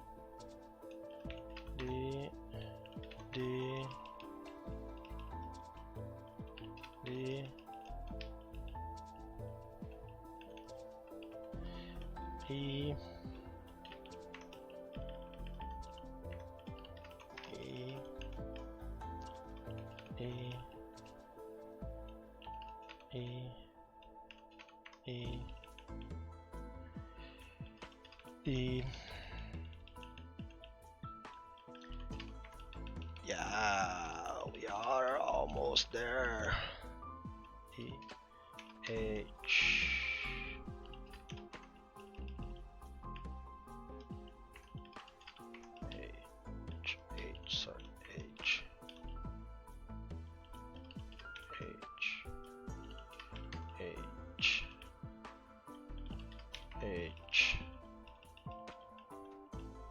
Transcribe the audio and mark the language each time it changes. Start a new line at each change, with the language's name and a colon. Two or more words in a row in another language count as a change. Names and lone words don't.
English: D D D E E E E E E. Yeah, we are almost there. E H H H, sorry, H H H H